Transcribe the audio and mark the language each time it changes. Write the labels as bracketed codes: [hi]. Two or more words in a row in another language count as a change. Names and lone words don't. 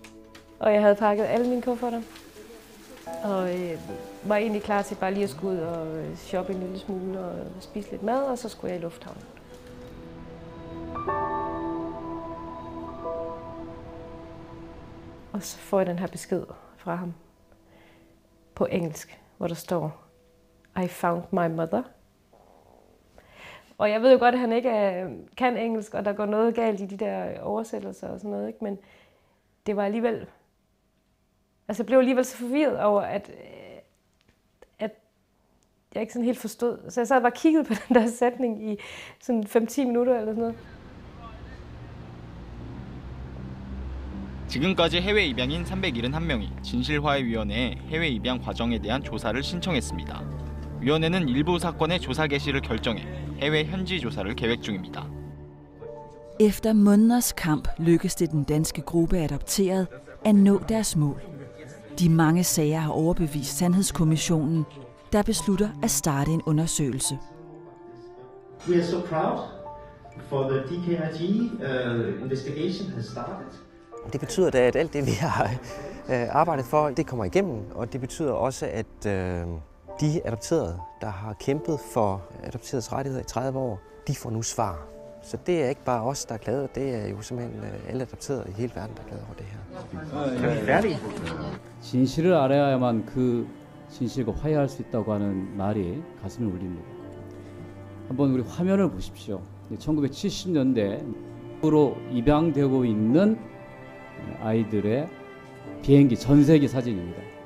[da] Og jeg havde pakket alle mine kufferter. Og var egentlig klar til bare lige at skulle ud og shoppe en lille smule og spise lidt mad, og så skulle jeg i lufthavnen. Og så får jeg den her besked fra ham på engelsk, hvor der står, [en] I found my mother. [da] Og jeg ved jo godt, at han ikke kan engelsk, og der går noget galt i de der oversættelser og sådan noget, ikke? Men det var alligevel... Altså jeg blev alligevel så forvirret over, at jeg ikke sådan helt forstod. Så jeg sad bare og kiggede på den der sætning i sådan 5-10 minutter eller sådan noget. [ko] 지금까지 해외 입양인 371명이 진실화해위원회에 해외 입양 과정에 대한 조사를 신청했습니다. 위원회는 일부 사건의 조사 개시를 결정해 해외 현지 조사를 계획 중입니다. [da] Efter måneders kamp lykkes det den danske gruppe adopteret at nå deres mål. De mange sager har overbevist Sandhedskommissionen, der beslutter at starte en undersøgelse. [en] We are so proud for the DKIG investigation has started. [da] Det betyder da, at alt det, vi har arbejdet for, det kommer igennem, og det betyder også, at de adopterede, der har kæmpet for adopteredes rettigheder i 30 år, de får nu svar. Så det er ikke bare os, der er glade, det er jo simpelthen alle adopterede i hele verden, der er glade over det her. Er vi færdige? [ko] 진실을 알아야만 그 진실과 화해할 수 있다고 하는 말이 가슴을 울립니다. 한번 우리 화면을 보십시오. 1970년대로 입양되고 있는 아이들의 비행기 전세기 사진입니다.